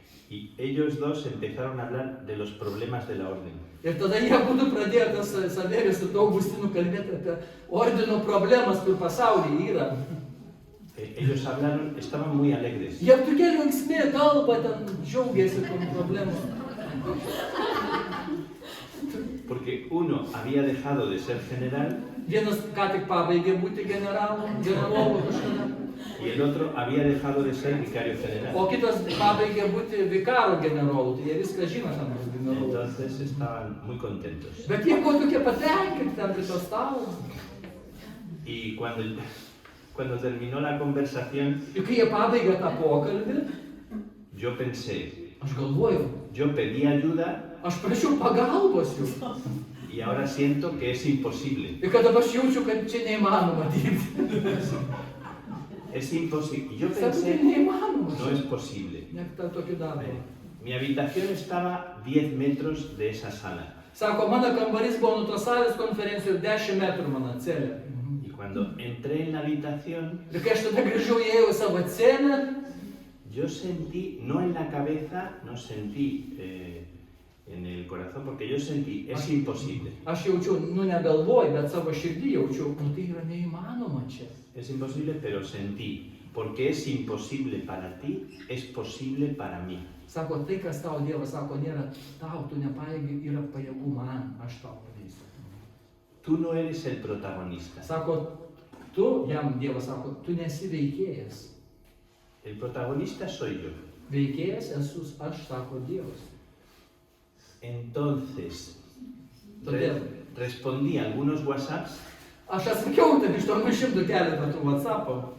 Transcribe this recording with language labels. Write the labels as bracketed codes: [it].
[es] Y ellos dos empezaron a hablar de los problemas de la orden. [lt] Ir tada jie būtų pradėję tas Saverijus su Augustinu kalbėti apie ordino problemas, kur pasaulyje yra. [es] Ellos hablaron, estaban muy alegres. [lt] Jie tokie linksmi, kalba, ten džiaugiasi tom problemom. [es] Porque uno había dejado de ser general [lt] Vienas ką tik pabaigė būti generolu kažkada, [es] y el otro había dejado de ser vicario general. [lt] o kitas pabaigė būti vikaro generolu, tai jie viską žino tam generolu. [es] Entonces estaban muy contentos. [lt] Bet jie buvo tokie patenkinti ten prie to stalo. [es] Y cuando terminó la conversación, [lt] Ir kai jie pabaigė tą pokalbį, [es] yo pensé, [lt] aš galvojau, [es] yo pedí ayuda [lt] aš prašiau pagalbos jų. [es] y ahora siento que es imposible. [lt] Ir kad dabar aš jaučiu, kad čia neįmanoma dirbti. [es] Es imposible. Y yo [lt] Sako, tai [es] pensé, [lt] neįmanoma. [es] no es posible. [lt] Net tą tokį darbą. [es] Mi habitación estaba 10 metros de esa sala. [lt] Sako, mano kambarys buvo nuo tos salės konferencijos 10 metrų mano celė. [es] Y cuando entré en la habitación, [lt] Ir kai aš tada grįžau, įėjau į savo celę, [es] yo sentí, no en la cabeza, no sentí en el corazón, porque yo sentí, es imposible. [lt] aš jaučiau, negalvoju, bet savo širdį jaučiau, tai yra neįmanoma čia. [es] Es imposible, pero sentí, porque es imposible para ti, es posible para mí. [lt] Sako, tai, kas tau Dievas sako, nėra tau, tu nepaėgi, yra pajėgų man, aš tau padarysiu. [es] Tú no eres el protagonista. [lt] Sako, tu, jam Dievas sako, tu nesi veikėjas. [es] El protagonista soy yo. [lt] Veikėjas esu aš, sako Dievas. [es] Entonces, [lt] Todėl [es] respondí a algunos WhatsApps [lt] aš atsakiau ten iš 800 keletą tų WhatsApp'o